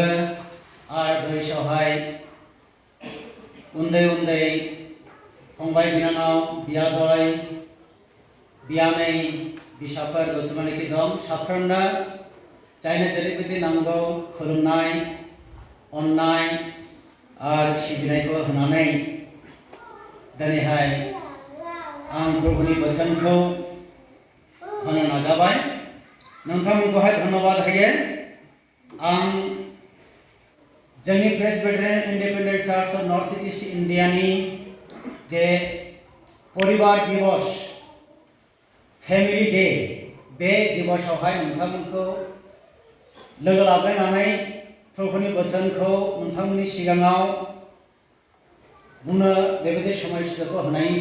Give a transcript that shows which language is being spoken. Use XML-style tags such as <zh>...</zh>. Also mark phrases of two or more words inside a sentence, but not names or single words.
<brx>आरो बैसोआवहाय उन्दै उन्दै फंबाय बिनानाव बियादै बियानै बिसाफोर जसमानखि दं साफ्रोमनो जायनो जेरैबायदि नांगौ खुलुमनाय अननाय आरो सिबिनायखौ होनानै दिनैहाय आं प्रभुनि बोसोनखौ होनो नाजाबाय नोंथांमोनखौहाय धन्यवाद होयो आं जोंनि प्रेसबिटेरियन इंडिपेंडेंट चर्च ऑफ नॉर्थ ईस्ट इंडिया नि जे परिवार दिवस</brx> <en>family day</en> <brx>बे दिवसावहाय नोंथांमोनखौ लोगो लालायनानै प्रभुनि बोसोनखौ नोंथांमोननि सिगाङाव बुंनो बेबायदि समायखिराखौ होनायनि</brx>